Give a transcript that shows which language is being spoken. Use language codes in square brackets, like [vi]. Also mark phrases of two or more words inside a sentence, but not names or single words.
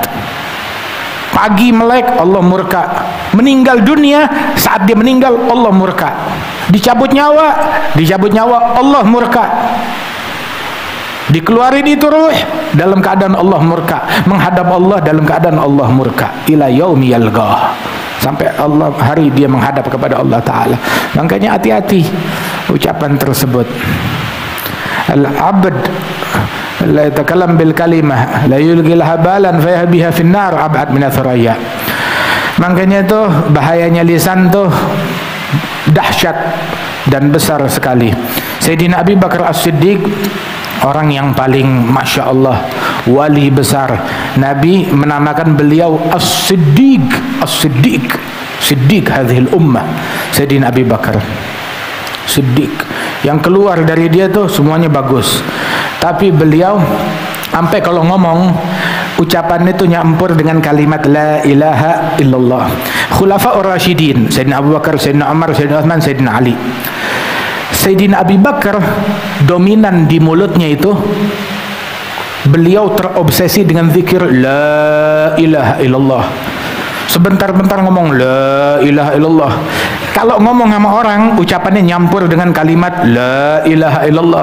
[id] Pagi melek Allah murka, meninggal dunia saat dia meninggal Allah murka, dicabut nyawa Allah murka, dikeluarin itu ruh dalam keadaan Allah murka, menghadap Allah dalam keadaan Allah murka, [ar] إلى يوم يلقاه, [id] sampai Allah hari dia menghadap kepada Allah Ta'ala. Makanya hati-hati ucapan tersebut. [ar] العبد لا يتكلم بالكلمة لا يلقي بالا فيهوي بها في النار أبعد من الثريا. [id] Makanya itu bahayanya lisan tuh dahsyat dan besar sekali. Sayyidina Abi Bakar As-Siddiq, orang yang paling [ar] ما شاء الله, [id] wali besar. Nabi menamakan beliau As-Siddiq, [ar] صديق هذه الأمة. [id] Sayyidina Abi Bakar Siddiq, yang keluar dari dia tuh semuanya bagus. Tapi beliau sampai kalau ngomong ucapan itu nyampur dengan kalimat [ar] لا إله إلا الله. الخلفاء الراشدين, [id] Sayyidina Abu Bakar, Sayyidina Umar, Sayyidina Utsman, Sayyidina Ali. Sayyidina Abi Bakar dominan di mulutnya itu, beliau terobsesi dengan zikir [ar] لا إله إلا الله. [id] Sebentar-bentar ngomong [ar] لا إله إلا الله. [id] Kalau ngomong sama orang, ucapannya nyampur dengan kalimat [ar] لا إله إلا الله.